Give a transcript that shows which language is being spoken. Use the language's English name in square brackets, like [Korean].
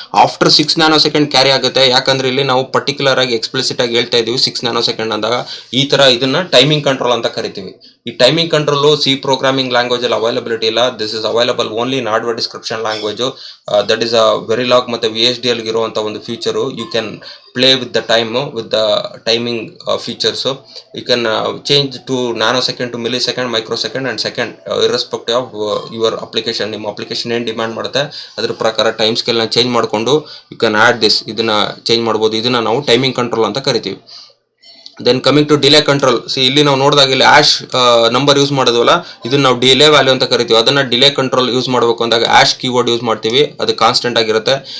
[Kannada] After 6 nano second carry ಆಗುತ್ತೆ. ಯಾಕಂದ್ರೆ ಇಲ್ಲಿ ನಾವು ಪರ್ಟಿಕ್ಯುಲರ್ ಆಗಿ ಎಕ್ಸ್ಪ್ಲಿಸಿಟ್ ಆಗಿ ಹೇಳ್ತಾ ಇದೀವಿ 6 ನ್ಯಾನೋ ಸೆಕೆಂಡ್ ಅಂದಾಗ. ಈ ತರ ಇದನ್ನ ಟೈಮಿಂಗ್ ಕಂಟ್ರೋಲ್ ಅಂತ ಕರಿತೀವಿ. ಈ timing control C programming language ಅಲ್ಲಿ ಅವೈಲಬಿಲಿಟಿ ಇಲ್ಲ. [English] This is available only in hardware description language. That is a Verilog [Kannada] ಮತ್ತೆ VHDL ಅಲ್ಲಿ ಇರುವಂತ ಒಂದು [English] Feature. You can play with the time, with the timing features. So you can change to nanosecond to millisecond, microsecond and second, irrespective of your application. [Kannada] ನಿಮ್ಮ application ಏನು demand ಮಾಡುತ್ತೆ ಅದ್ರ ಪ್ರಕಾರ time scale ನ change ಮಾಡಿಕೊಂಡು [English] you can add this, [Kannada] ಇದನ್ನ change ಮಾಡ್ಬೋದು. ಇದನ್ನ ನಾವು ಟೈಮಿಂಗ್ ಕಂಟ್ರೋಲ್ ಅಂತ ಕರಿತೀವಿ. [English] Then coming to delay control. [Kannada] ಇಲ್ಲಿ ನಾವು ನೋಡಿದಾಗ ಇಲ್ಲಿ ಆಶ್ ನಂಬರ್ ಯೂಸ್ ಮಾಡೋದಲ್ಲ, ಇದನ್ನ ನಾವು ಡಿಲೇ ವ್ಯಾಲ್ಯೂ ಅಂತ ಕರಿತೀವಿ. ಅದನ್ನ ಡಿಲೇ ಕಂಟ್ರೋಲ್ ಯೂಸ್ ಮಾಡಬೇಕು ಅಂದಾಗ ಆಶ್ ಕೀವರ್ಡ್ ಯೂಸ್ ಮಾಡ್ತೀವಿ. ಅದು ಕಾನ್ಸ್ಟೆಂಟ್ ಆಗಿರುತ್ತೆ.